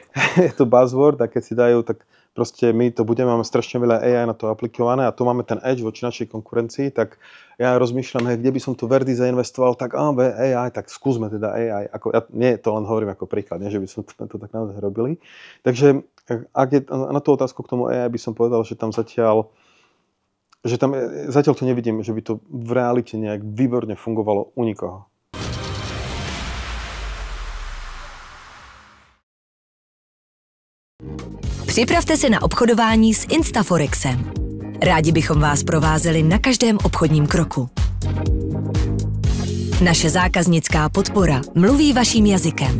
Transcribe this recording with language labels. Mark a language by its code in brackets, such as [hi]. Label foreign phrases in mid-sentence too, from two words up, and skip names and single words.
[sk] Je to buzzword a keď si dajú, tak proste my to máme strašne veľa AI na to aplikované a tu máme ten edge voči našej konkurencii, tak ja rozmýšľam, hej, kde by som tu Verdi zainvestoval, tak AI, tak skúsme teda AI. Nie to len hovorím ako príklad, nie, že by som to tak naozaj robili. Takže ak je na tú otázku k tomu AI by som povedal, že tam zatiaľ že tam zatiaľ to nevidím, že by to v realite nejak výborne fungovalo u nikoho. [cs] Připravte se na obchodování s Instaforexem. Rádi bychom vás provázeli na každém obchodním kroku. Naše zákaznická podpora mluví vaším jazykem.